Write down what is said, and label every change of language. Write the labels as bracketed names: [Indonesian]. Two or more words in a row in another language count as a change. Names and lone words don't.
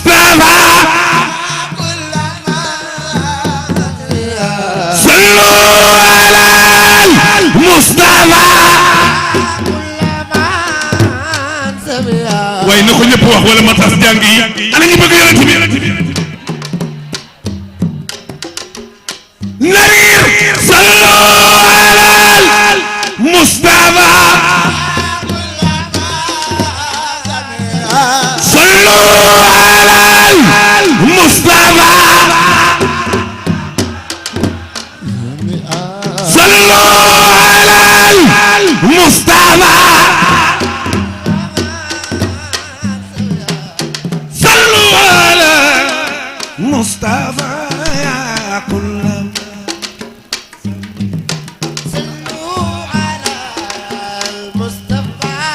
[Arabic] مصطفى صلوا على المصطفى [Wolof] waaye na ko ñëpp wax wala ma tas jàng yi ana ñu bëgg yonent bi [Arabic] narir صلوا على المصطفى صلوا على المصطفى صلوا على المصطفى مصطفى يا كل صلوا على المصطفى